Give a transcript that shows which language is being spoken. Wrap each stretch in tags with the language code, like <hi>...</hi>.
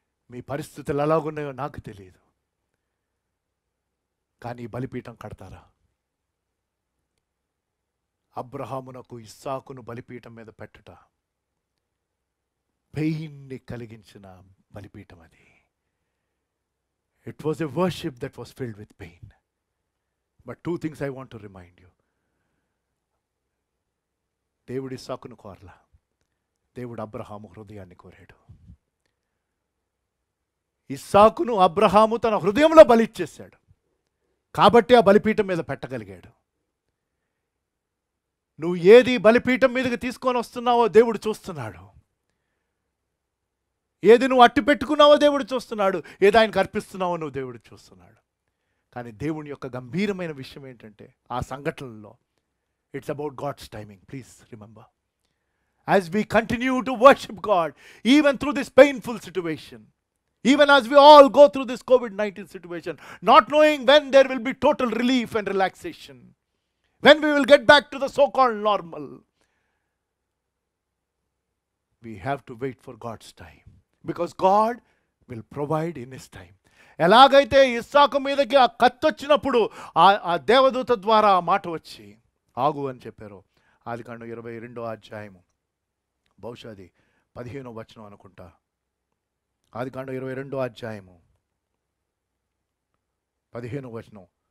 <te>మీ పరిస్థితులు ఎలాగున్నాయో నాకు తెలియదు, కానీ బలిపీఠం కడతారా? అబ్రహామునకు ఇస్సాకును బలిపీఠం మీద పెట్టట పెయిన్ని కలిగించిన బలిపీఠం అది.</te> <en>It was a worship that was filled with pain. But 2 things I want to remind you.</en> <te>దేవుడు ఇస్సాకును కోరలా, దేవుడు అబ్రహాము హృదయాన్ని కోరాడు. ఇస్సాకును అబ్రహాము తన హృదయంలో బలిచ్చేశాడు కాబట్టి ఆ బలిపీఠం మీద పెట్టగలిగాడు. నువ్వు ఏది బలిపీఠం మీదకి తీసుకొని వస్తున్నావో దేవుడు చూస్తున్నాడు. ఏది నువ్వు అట్టి పెట్టుకున్నావో దేవుడు చూస్తున్నాడు. ఏది ఆయనకు అర్పిస్తున్నావో నువ్వు దేవుడు చూస్తున్నాడు. కానీ దేవుని యొక్క గంభీరమైన విషయం ఏంటంటే, ఆ సంఘటనలో</te> <en>It's about God's timing. Please remember, as we continue to worship God, even through this painful situation, even as we all go through this COVID-19 situation, not knowing when there will be total relief and relaxation, when we will get back to the so-called normal, we have to wait for God's time, because God will provide in His time.</en> <te>ఎలాగైతే ఇస్సాకు మీదకి ఆ కత్తి వచ్చినప్పుడు ఆ దేవదూత ద్వారా ఆ మాట వచ్చి ఆగు అని చెప్పారు. ఆదికాండం 22వ అధ్యాయము, బహుశా అది 15వ వచనం అనుకుంటా. ఆదికాండం 22వ అధ్యాయము 15వ వచనం.</te>